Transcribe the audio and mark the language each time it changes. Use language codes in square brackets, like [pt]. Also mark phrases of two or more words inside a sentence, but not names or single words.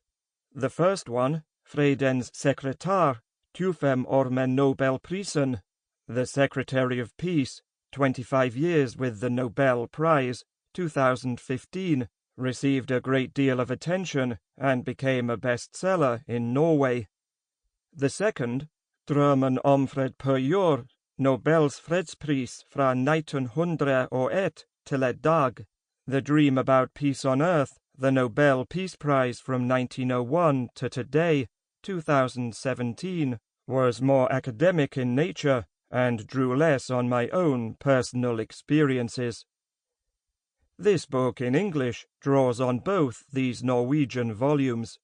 [en] The first one, [no] Fredens Sekretær, 25 år med Nobelprisen, [en] The Secretary of Peace, 25 years with the Nobel Prize, 2015, received a great deal of attention and became a bestseller in Norway. The second, [no] Drømmen om fred på jord, Nobels fredspris fra 1901 til i dag, [en] The Dream About Peace on Earth, the Nobel Peace Prize from 1901 to today, 2017, was more academic in nature and drew less on my own personal experiences. This book in English draws on both these Norwegian volumes.